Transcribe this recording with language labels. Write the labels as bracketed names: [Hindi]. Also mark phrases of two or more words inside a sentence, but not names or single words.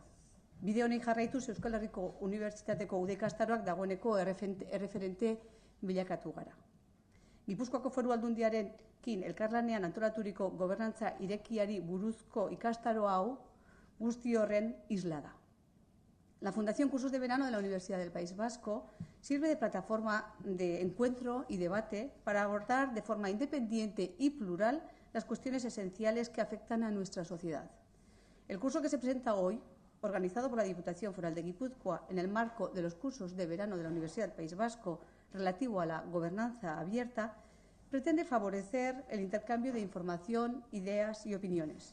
[Basque] Bide honen jarraituz Euskal Herriko Unibertsitateko uda ikastaroak dagoeneko erreferente bilakatu gara. Gipuzkoako Foru Aldundiarekin elkarlanean antolaturiko gobernantza irekiari buruzko ikastaro hau guzti horren isla da. [Spanish] La Fundación Cursos de Verano de la Universidad del País Vasco sirve de plataforma de encuentro y debate para abordar de forma independiente y plural las cuestiones esenciales que afectan a nuestra sociedad. El curso que se presenta hoy, organizado por la Diputación Foral de Guipúzcoa en el marco de los cursos de verano de la Universidad del País Vasco relativo a la gobernanza abierta, pretende favorecer el intercambio de información, ideas y opiniones.